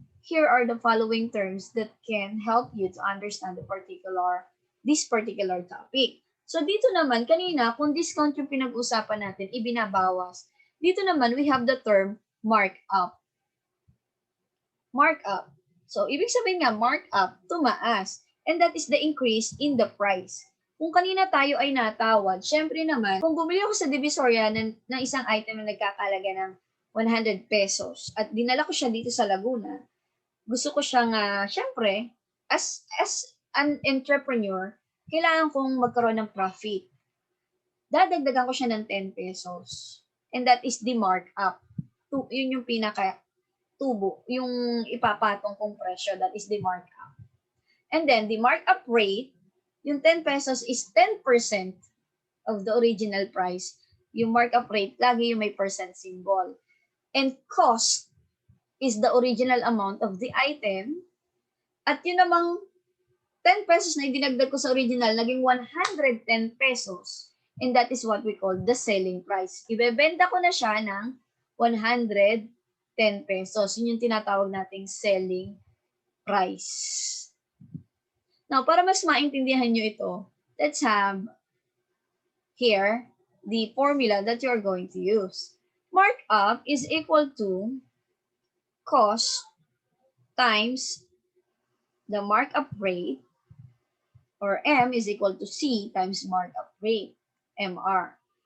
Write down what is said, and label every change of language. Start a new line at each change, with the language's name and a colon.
English: Here are the following terms that can help you to understand this particular topic.
Filipino: So dito naman, kanina, kung discount yung pinag-usapan natin, ibinabawas. Dito naman,
English: we have the term markup. Markup.
Filipino: So, ibig sabihin nga, markup, tumaas.
English: And that is the increase in the price.
Filipino: Kung kanina tayo ay natawad, syempre naman, kung bumili ako sa Divisoria ng isang item na nagkakalaga ng 100 pesos at dinala ko siya dito sa Laguna, gusto ko siyang, syempre,
English: as an entrepreneur,
Filipino: kailangan kong magkaroon ng profit. Dadagdagan ko siya ng 10 pesos.
English: And that is the markup.
Filipino: Yun yung pinaka-tubo, yung ipapatong kong presyo,
English: that is the markup. And then, the markup rate, yung 10 pesos is 10% of the original price.
Filipino: Yung markup rate, lagi yung may percent symbol.
English: And cost is the original amount of the item.
Filipino: At yun namang 10 pesos na idinagdag ko sa original, naging 110 pesos.
English: And that is what we call the selling price.
Filipino: Ibebenta ko na siya ng 110 pesos. Yun yung tinatawag nating selling price.
English: Now,
Filipino: para mas maintindihan nyo ito,
English: let's have here the formula that you're going to use. Markup is equal to cost times the markup rate, or M is equal to C times markup rate. MR.